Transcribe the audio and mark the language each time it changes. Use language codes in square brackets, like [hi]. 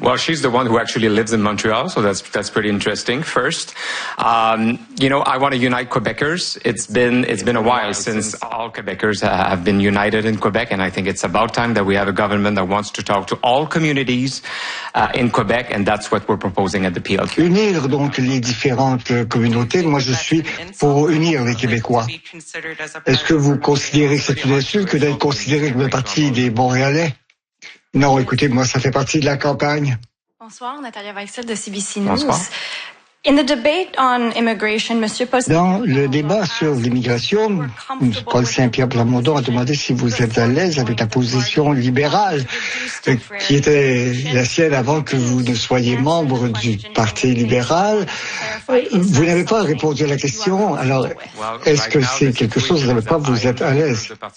[en] well, she's the one who actually lives in Montreal, so that's pretty interesting. First, you know, I want to unite Quebecers. It's been a while since all Quebecers have been united in Quebec, and I think it's about time that we have a government that wants to talk to all communities in Quebec, and that's what we're proposing at the PLQ. [fr] Unir donc les différentes communautés. Moi, je suis pour unir les Québécois. Est-ce que vous considérez que c'est une insulte que d'être considéré comme partie des Montréalais? Non, écoutez, moi, ça fait partie de la campagne. Bonsoir, Nathalie Weissel de CBC News. Bonsoir. [en] In the debate on immigration, Monsieur Paul [fr] dans le débat sur l'immigration, Paul Saint-Pierre Plamondon a demandé si vous êtes à l'aise avec la position libérale qui était la sienne avant que vous ne soyez membre du Parti libéral. Vous n'avez pas répondu à la question, alors est-ce que c'est quelque chose, vous n'avez pas, vous êtes à l'aise?